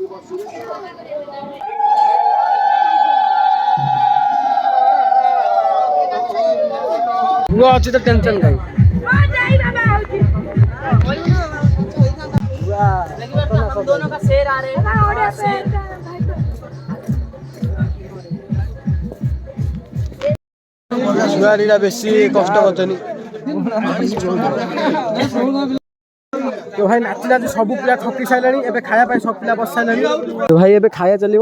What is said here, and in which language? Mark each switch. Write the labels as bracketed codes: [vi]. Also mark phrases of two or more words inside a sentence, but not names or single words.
[or] ପୁଅ ଅଛି ତ ଟେନସନ୍ କାଇଁ। [hi] दोनों का शेर आ रहे हैं। [or] ଛୁଆଟା ବେଶୀ କଷ୍ଟ କରୁଛନ୍ତି। ଭାଇ ନାଚି ନାଚି ସବୁ ପିଲା ଥକି ସାରିଲାଣି, ଏବେ ଖାଇବା ପାଇଁ ସବୁ ପିଲା ବସି ସାରିଲାଣି। ଭାଇ ଏବେ ଖାଇବା ଚାଲିବ।